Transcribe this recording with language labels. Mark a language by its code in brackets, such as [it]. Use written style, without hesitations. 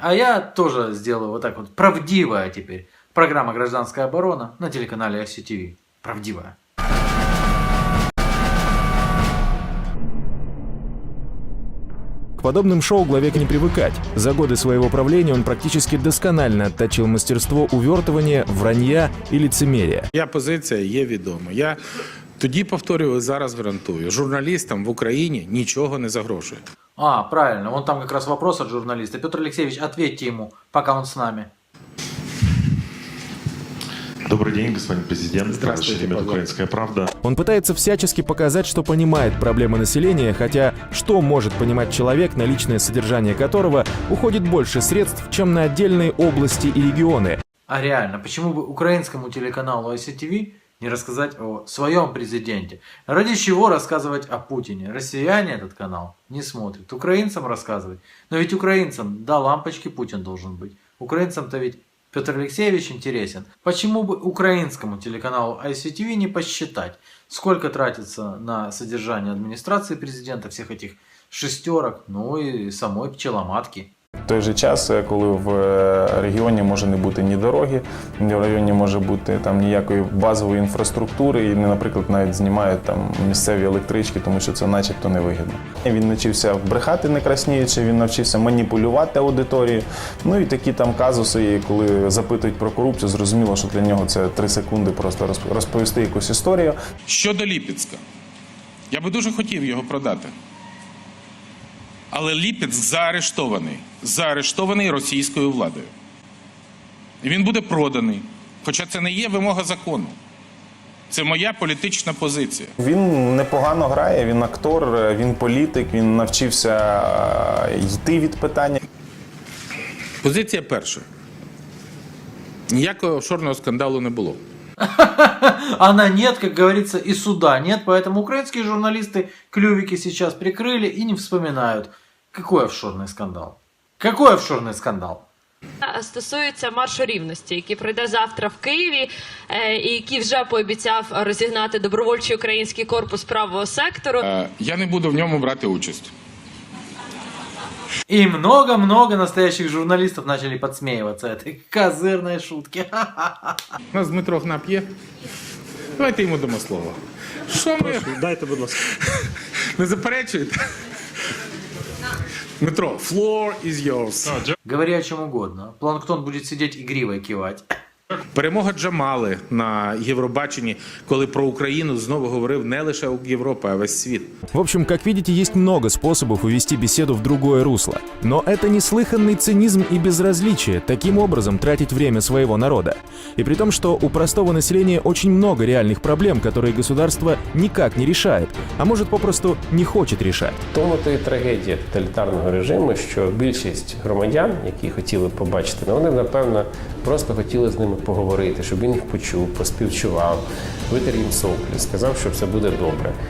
[ru] А я тоже сделаю вот так вот. Правдивая теперь. Программа «Гражданская оборона» на телеканале ICTV. Правдивая. К подобным шоу главе не привыкать. За годы своего правления он практически досконально отточил мастерство увертывания, вранья и лицемерия. [uk] Моя позиція є відома. Я тоді повторюю, і зараз гарантую. Журналістам в Україні нічого не загрожує. [ru] А, правильно. Вон там как раз вопрос от журналиста. Петр Алексеевич, ответьте ему, пока он с нами. Добрый день, господин президент. Здравствуйте, Шеремет, «Украинская правда». Он пытается всячески показать, что понимает проблемы населения, хотя что может понимать человек, на личное содержание которого уходит больше средств, чем на отдельные области и регионы? А реально, почему бы украинскому телеканалу ICTV не рассказать о своем президенте? Ради чего рассказывать о Путине? Россияне этот канал не смотрят. Украинцам рассказывать. Но ведь украинцам, да, лампочки Путин должен быть. Украинцам-то ведь Петр Алексеевич интересен. Почему бы украинскому телеканалу ICTV не посчитать, сколько тратится на содержание администрации президента, всех этих шестерок, ну и самой пчеломатки? [uk] В той же час, коли в регіоні може не бути ні дороги, в районі може бути там ніякої базової інфраструктури, і, наприклад, навіть знімають там місцеві електрички, тому що це начебто невигідно. Він навчився брехати не красніючи, він навчився маніпулювати аудиторією. Ну і такі там казуси, коли запитують про корупцію, зрозуміло, що для нього це 3 секунди просто розповісти якусь історію. Щодо Ліпецька, я би дуже хотів його продати. Але Ліпецьк заарештований російською владою. І він буде проданий, хоча це не є вимога закону. Це моя політична позиція. Він непогано грає, він актор, він політик, він навчився йти від питання. Позиція перша. Ніякого офшорного скандалу не було. [ru] Она нет, как говорится, и суда нет, поэтому украинские журналисты клювики сейчас прикрыли и не вспоминают. Какой офшорный скандал? Какой офшорный скандал? [uk] Стосується маршу рівності, який пройде завтра в Києві, і який вже пообіцяв розігнати добровольчий український корпус правого сектору. Я не буду в ньому брати участь. [ru] И много-много настоящих журналистов начали подсмеиваться этой козырной шутке. [uk] У нас Дмитро Гнап є. Давайте йому дамо слово. Що ми? Дайте, будь ласка. Не заперечуєте? Дмитро, [en] floor is yours. [ru] Говори о чем угодно. Планктон будет сидеть и гривой кивать. [uk] Перемога Джамали на Євробаченні, коли про Україну знову говорив не лише Європа, а весь світ. [ru] В общем, как видите, есть много способов увести беседу в другое русло. Но это неслыханный цинизм и безразличие, таким образом тратить время своего народа. И при том, что у простого населения очень много реальных проблем, которые государство никак не решает, а может попросту не хочет решать. [uk] Тому-то і трагедія тоталітарного режиму, що більшість громадян, які хотіли побачити, вони, напевно, просто хотіли з ними поговорити, щоб він їх почув, поспівчував, витер їм соплі, сказав, що все буде добре.